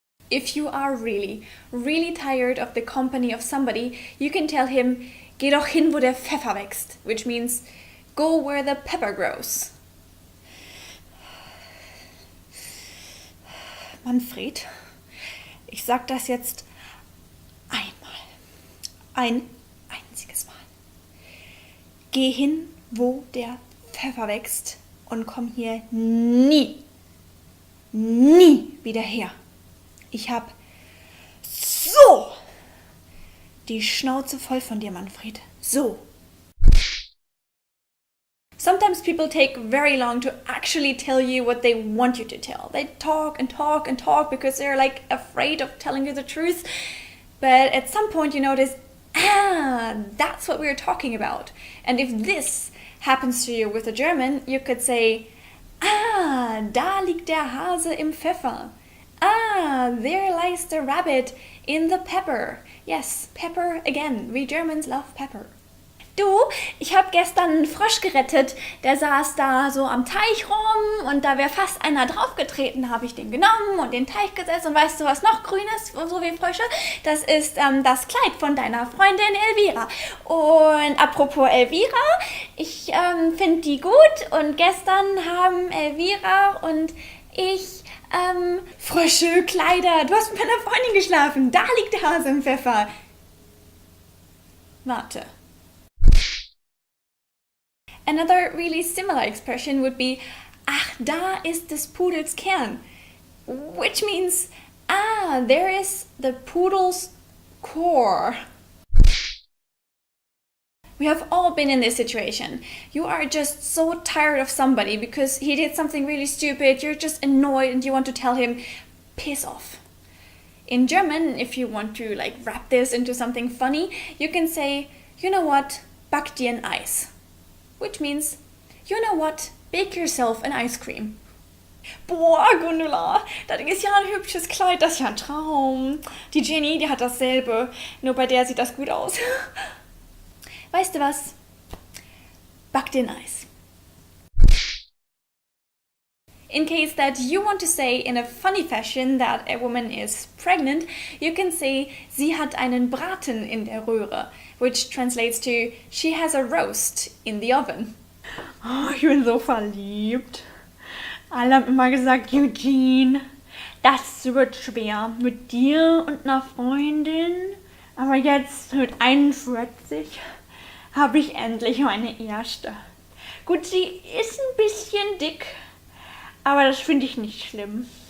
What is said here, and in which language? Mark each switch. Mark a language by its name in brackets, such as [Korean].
[English] If you are really, really tired of the company of somebody, you can tell him, [German] geh doch hin, wo der Pfeffer wächst, [English] which means, go where the pepper grows. [German] Manfred, ich sag das jetzt einmal. Ein einziges Mal. Geh hin, wo der Pfeffer wächst und komm hier nie wieder her. Ich hab so die Schnauze voll von dir, Manfred. So. [English] Sometimes people take very long to actually tell you what they want you to tell. They talk and talk and talk because they're like afraid of telling you the truth. But at some point you notice, that's what we're talking about. And if this happens to you with a German, you could say, [German] da liegt der Hase im Pfeffer. [English] There lies the rabbit in the pepper. Yes, pepper again. We Germans love pepper. [German] Du, ich habe gestern einen Frosch gerettet. Der saß da so am Teich rum und da wäre fast einer draufgetreten. Habe ich den genommen und den Teich gesetzt. Und weißt du, was noch grün ist, so wie Frösche? Das ist das Kleid von deiner Freundin Elvira. Und apropos Elvira, ich finde die gut. Und gestern haben Elvira und ich Frösche, Kleider, du hast mit meiner Freundin geschlafen, da liegt der Hase im Pfeffer. Warte. [English] Another really similar expression would be, [German] ach, da ist des Pudels Kern, [English] which means, there is the poodle's core. We have all been in this situation. You are just so tired of somebody because he did something really stupid, you're just annoyed and you want to tell him, piss off. In German, if you want to wrap this into something funny, you can say, you know what, [German] back dir ein Eis. [English] Which means, you know what, bake yourself an ice cream. [German] Boah, Gundula, das ist ja ein hübsches Kleid, das ist ja ein Traum. Die Jenny, die hat dasselbe, nur bei der sieht das gut aus. Weißt du was? Back dir ein Eis. [English] In case that you want to say in a funny fashion that a woman is pregnant, you can say, [German] sie hat einen Braten in der Röhre, [English] which translates to, she has a roast in the oven. [German] Oh, ich bin so verliebt. Alle haben immer gesagt, Eugene, das wird schwer mit dir und einer Freundin. Aber jetzt mit 41 habe ich endlich meine erste. Gut, sie ist ein bisschen dick, aber das finde ich nicht schlimm.